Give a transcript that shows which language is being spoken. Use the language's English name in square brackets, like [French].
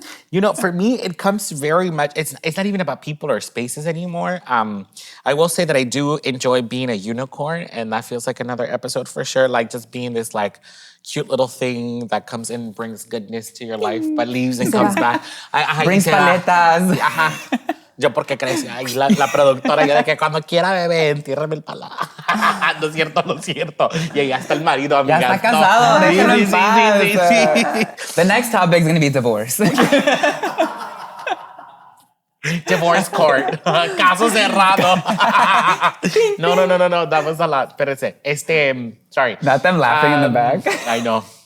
[English] You know, for me, it comes very much, it's not even about people or spaces anymore. I will say that I do enjoy being a unicorn, and that feels like another episode for sure. Like just being this like cute little thing that comes in and brings goodness to your life, but leaves and comes back. Brings paletas. [Spanish] Ajá. Yo porque crecí, ay, la productora, yo de que cuando quiera bebé, entiérrame el pala. No es cierto, no es cierto. Y ahí está el marido, amiga. Ya está casado, déjalo en paz. Sí. [English] The next topic is going to be divorce. Divorce court. Caso cerrado. No. That was a lot. [Spanish] Espérese. Sorry. [English] Not them laughing in the back. I know.